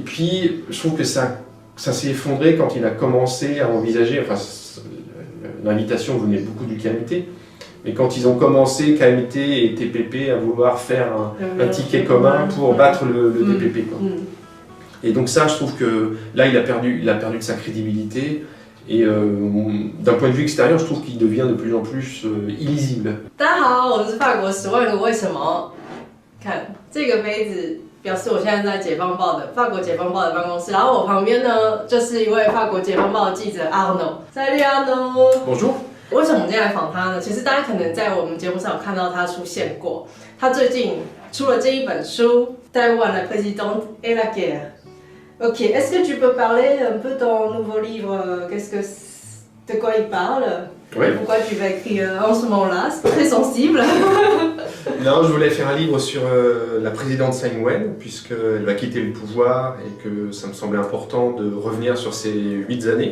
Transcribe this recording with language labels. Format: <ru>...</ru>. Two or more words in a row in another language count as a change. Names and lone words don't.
<fr>puis, je trouve que ça s'est effondré quand il a commencé à envisager, enfin, l'invitation venait beaucoup du KMT, mais quand ils ont commencé, KMT et TPP, à vouloir faire un ticket commun pour battre le DPP, quoi. Et donc ça, je trouve que là, il a perdu de sa crédibilité. Et d'un point de vue extérieur, je trouve qu'il devient de plus en plus illisible.</fr> <zh>大家好，我是法国10万个为什么。</zh> <fr>看这个杯子，表示我现在在解放报的法国解放报的办公室，然后我旁边呢就是一位法国解放报的记者 Arno。 Salut Arno。Bonjour。</fr> <zh>为什么我们今天来访他呢？其实大家可能在我们节目上有看到他出现过。他最近出了这一本书</zh> <fr>《Taïwan la présidente et la guerre》。Ok, est-ce que tu peux parler un peu ton nouveau livre, de quoi il parle? Oui. Pourquoi tu vas écrire en ce moment-là? C'est très sensible. Non, je voulais faire un livre sur la présidente Tsai Ing-wen, puisqu'elle va quitter le pouvoir et que ça me semblait important de revenir sur ces 8 années.</fr>